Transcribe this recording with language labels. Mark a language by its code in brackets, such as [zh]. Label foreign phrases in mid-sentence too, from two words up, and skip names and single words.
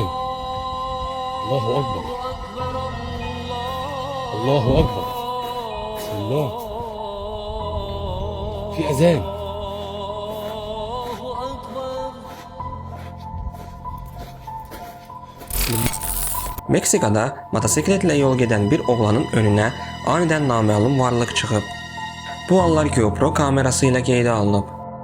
[ar] الله أكبر. الله أكبر. بسم الله. في أذان. [az] Meksikada motosikletlə yol gedən bir oğlanın önünə anidən naməlum varlıq çıxıb. Bu anlar GoPro kamerası ilə qeydə alınıb.